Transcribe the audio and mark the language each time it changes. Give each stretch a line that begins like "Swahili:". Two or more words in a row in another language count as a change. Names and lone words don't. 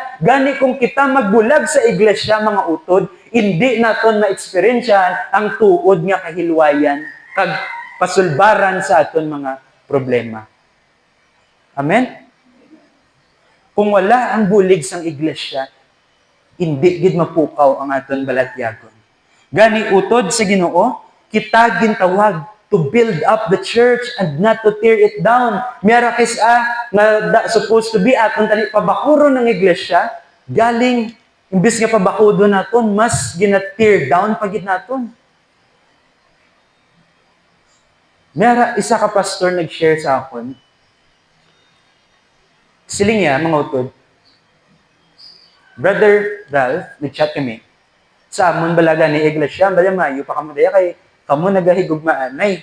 Hiligaynon: Gani kung kita magbulag sa iglesia, mga utod, hindi naton ma-experiensyahan ang tuod nga kahilwayan kag pasulbaran sa aton mga problema. Amen? Kung wala ang bulig sang iglesia, hindi gid mapukaw ang aton balatyagon. Gani utod sa Ginoo, kita gintawag
English: to build up the church and not to tear it down.
Hiligaynon: Miyara nga
English: supposed to be
Hiligaynon: aton tani pabakuro ng iglesia, galing imbis nga pabakudo naton, mas gina-tear down pagid naton. Miyara, isa ka pastor nag-share sa akon. Siling niya, mga utod, Brother Ralph, nag-chat kami. Sa amon balaga ni iglesia, balamayo pa kamo daya kay kamo nagahigugmaan nay.